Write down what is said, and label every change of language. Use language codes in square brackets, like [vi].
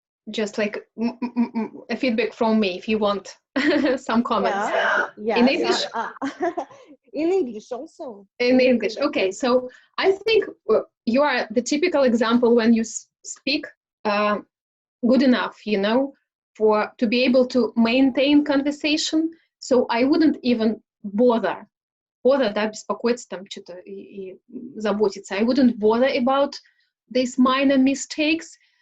[en] Just like a feedback from me, if you want some comments. Yeah. In English? In English also. In English, okay. So I think you are the typical example when you speak good enough, you know, to be able to maintain conversation. So I wouldn't even bother, [ru] да, беспокоиться там что-то и заботиться. [en] I wouldn't bother about these minor mistakes.